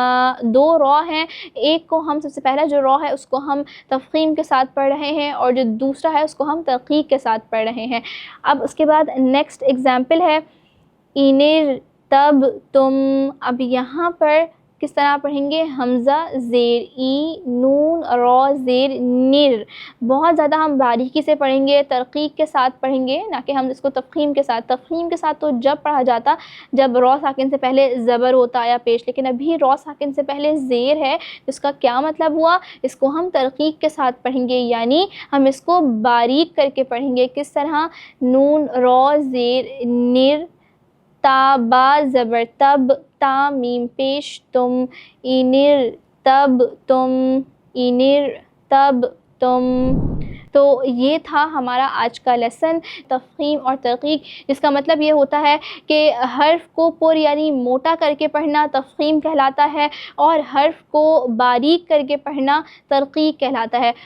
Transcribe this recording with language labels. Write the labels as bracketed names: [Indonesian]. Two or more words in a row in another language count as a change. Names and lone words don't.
[Urdu] دو را ہیں، ایک کو ہم سب سے پہلا جو را ہے اس کو ہم تفخیم کے ساتھ پڑھ رہے ہیں اور جو دوسرا ہے اس کو ہم ترقیق کے ساتھ پڑھ رہے ہیں۔ اب اس کے بعد [English] next example [Urdu] ہے انر تب تم۔ اب یہاں پر کس طرح پڑھیں گے حمزہ زیر ای، نون را زیر نر، بہت زیادہ ہم باریکی سے پڑھیں گے، ترقیق کے ساتھ پڑھیں گے، نہ کہ ہم اس کو تفخیم کے ساتھ۔ تفخیم کے ساتھ تو جب پڑھا جاتا جب را ساکن سے پہلے زبر ہوتا یا پیش، لیکن ابھی را ساکن سے پہلے زیر ہے، اس کا کیا مطلب ہوا؟ اس کو ہم ترقیق کے ساتھ پڑھیں گے، یعنی ہم اس کو باریک کر کے پڑھیں گے۔ کس طرح نون را زیر نر، تا با زبر تب، تا میم پیش تم، انر تب تم، انر تب تم۔ تو یہ تھا ہمارا آج کا لیسن تفخیم اور ترقیق، جس کا مطلب یہ ہوتا ہے کہ حرف کو پر یعنی موٹا کر کے پڑھنا تفخیم کہلاتا ہے اور حرف کو باریک کر کے پڑھنا ترقیق کہلاتا ہے۔